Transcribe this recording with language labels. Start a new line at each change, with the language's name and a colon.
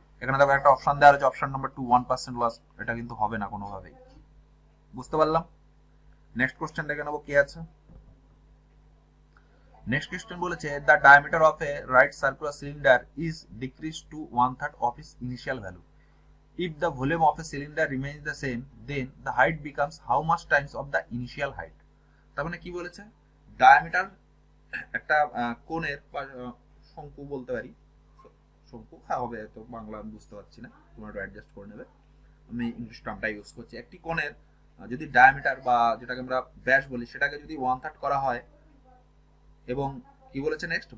Bangla: এখানে দেখো একটা অপশন দেওয়া আছে অপশন নাম্বার 2, 1% লস। এটা কিন্তু হবে না কোনোভাবেই। বুঝতে পারলাম? নেক্সট কোশ্চেন দেখে নেবো কি আছে। নেক্সট কোশ্চেন বলেছে
English: The diameter of a right circular cylinder is decrease to 1/3 of its initial value. If the volume of a cylinder remains the same, then the height becomes how much times of the initial height?
Bangla: তার মানে কি বলেছে? Diameter একটা কোণের শঙ্কু বলতে পারি, শঙ্কু হবে তো বাংলা আমি বুঝতে পারছি না, তোমরা একটু অ্যাডজাস্ট করে নেবে। আমি ইংলিশ টার্মটা ইউজ করছি। একটি কোণের যদি ডায়ামিটার বা যেটাকে আমরা ব্যাস বলি সেটাকে যদি 1/3 করা হয়, এবং কি বলেছে নেক্সট?